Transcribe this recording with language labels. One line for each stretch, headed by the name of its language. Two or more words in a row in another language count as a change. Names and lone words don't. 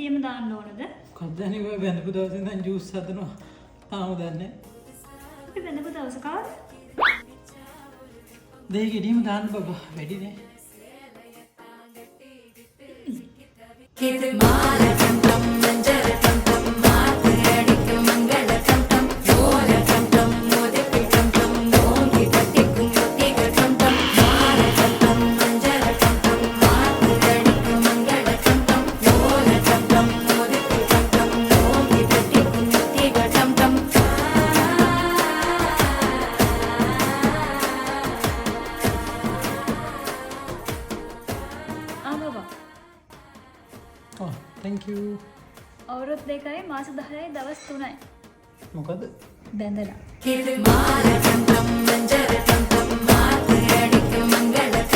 Sinhala: දාන්න ඕනද? කද්දනේ ඔය බැඳපු දවසේ ඉඳන් ජූස් හදනවා. තාම දන්නේ. අපි බඳපු දවස කවද? දෙයි ගෙඩියම දාන්න බබා. වැඩිනේ.
Tamil: இது மால டம் டம் மஞ்சள் டம் டம் மாத்து அடிக்கும் மங்கள டம் டம் ஓல டம் டம் மோதிக்கு டம் டம் ஓங்கி தட்டிக்கும் முத்திக டம் டம் மால டம் டம் மஞ்சள் டம் டம் மாத்து அடிக்கும் மங்கள டம் டம் ஓல டம் டம் மோதிக்கு டம் டம் ஓங்கி தட்டிக்கும் முத்திக டம் டம்
Sinhala: ආවා. ඔව්
English: thank you.
Sinhala: අවුරුදු 2යි මාස 10යි දවස් 3යි. මොකද? බැඳලා.
Tamil: இது மால டம் டம் மஞ்சள் டம் டம் மாத்து அடிக்கும் மங்கள